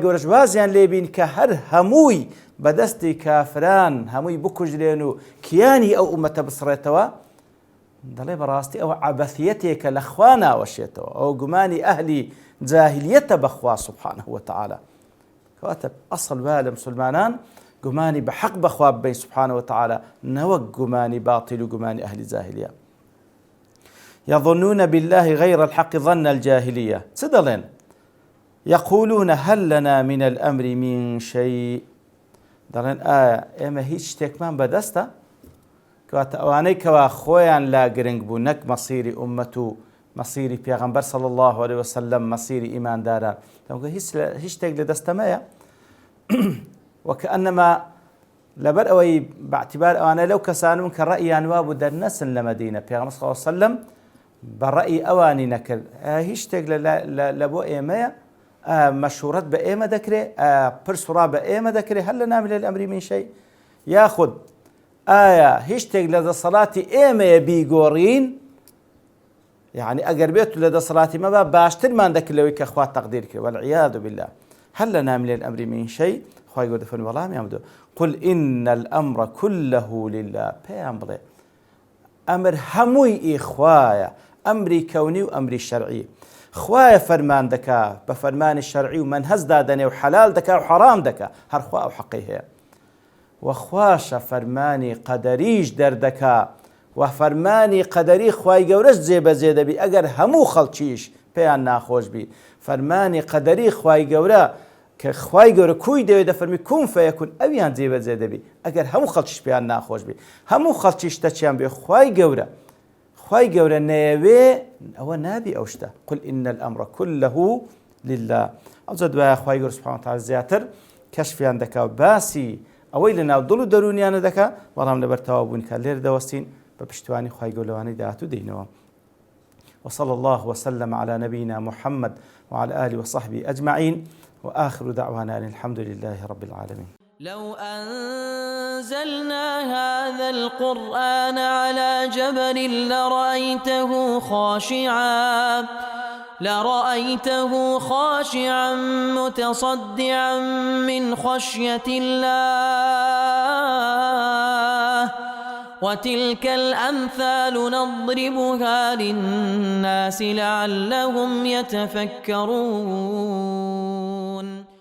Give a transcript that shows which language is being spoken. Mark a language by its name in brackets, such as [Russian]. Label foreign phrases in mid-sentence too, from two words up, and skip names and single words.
[Central Kurdish] گەورەش وازیان لێبین کە هەر هەمووی بەدەستی کافران هەمووی بکوژرێن و کیانی ئەو ئومەتە بسڕێتەوە دەڵێ بەڕاستی ئەوە عەبەثیەتێکە لە خوا ناوەشێتەوە ئەو گومانی ئەهلی جاهلیەتە بەخوا [Arabic] سوبحانەهو وتەعالە [Central Kurdish] کەواتە ئەسڵ وایە لە مسلمانان گومانی بە حەق بەخوا ببەین [Arabic] سوبحانەهو وتەعالە [Central Kurdish] نەوەک گومانی باتیل و گومانی ئەهلی جاهلیە [Arabic] يظنون بالله غير الحق ظن الجاهلية [Central Kurdish] چ دەڵێن [Arabic] يقولون هل لنا من الأمر من شيء [Central Kurdish] دەڵێن ئایا ئێمە هیچ شتێکمان بەدەستە کەواتە ئەوانەی کەوا خۆیان لا گرنگ بوو نەک مەسیری ئومەت و مەسیری پێغەمبەر [Arabic] صلی الله عليه وسلم [Central Kurdish] مەسیری ئیمانداران هیچ شتێک لە دەستەمەیە وكأنما لەبەر ئەوەی باعتیبار ئەوانە لەو کەسانون کە ڕەئیان وا بوو دەرنەسن لە مەدینە پێغەمبەر [Arabic] صلی الله عليه وسلم [Central Kurdish] بە ڕەئی ئەوانی نەکرد هیچ شتێک لە بۆ ئێمەیە مەشورەت بە ئێمە دەکرێت پرسوڕا بە ئێمە دەکرێت [Arabic] هەل لەنا من الأمر من شيء [Central Kurdish] یاخود ئایا هیچ شتێک لە دەسەڵاتی ئێمەیە بیگۆڕین یعنی ئەگەر بێت لە دەسەڵاتی مەبا باشترمان دەکرد لەوەی کە خوا تەقدیر کرد [Arabic] والعیاذ بالله هل لنا من الأمر من شيء [Central Kurdish] خواهی گەورە دەفەرمێ وەڵامیان بدە [Arabic] قل إن الأمر كله لله [Central Kurdish] پێیان بڵێ ئەمر هەمووی ئیخوایە ئەمری کەونی و ئەمری شەرعی خوایە فەرمان دەکا بە فەرمانی شەرعی و مەنهەزدا دەنێ و حەلال دەکا و حەرام دەکا هەرخوا ئەو حەقی هەیە وەخواشە فەرمانی قەدەریش دەردەکا و فەرمانی قەدەری خوای گەورەش جێبەجێ دەبی ئەگەر هەموو خەڵکیش پێیان ناخۆش بی فەرمانی قەدەری خوای گەورە کە خوای گەورە کوی دەوێت دەفەرمی [Arabic] کون فەیەکون [Central Kurdish] ئەویان جێبەجێ دەبی ئەگەر هەموو خەڵکیش پێیان ناخۆش بی هەموو خەڵکیش تەچیان بێ خوای گەورە نەیەوێ ئەوە نابی ئەو شتە [Arabic] قل إن الأمر كله لله [Central Kurdish] ئەوجا دوایە خوای گەورە [Arabic] سوبحانه وتعالى [Central Kurdish] زیاتر کەشفیان دەکا و باسی ئەوەی لەناو دڵ و دەرونیانە دەکا بەڵام لەبەر تەوابوونکە لێر دەوەستین بە پشتیوانی خوای گەورە لەوانەی داهاتوو دێینەوە [Arabic] وصلى الله وسلم على نبينا محمد وعلى آله وصحبه أجمعين وآخر دعوانا أن الحمد لله رب العالمين. لو أنزلنا هذا القرآن على جبل لرأيته خاشعا متصدعا من خشية الله وتلك الأمثال نضربها للناس لعلهم يتفكرون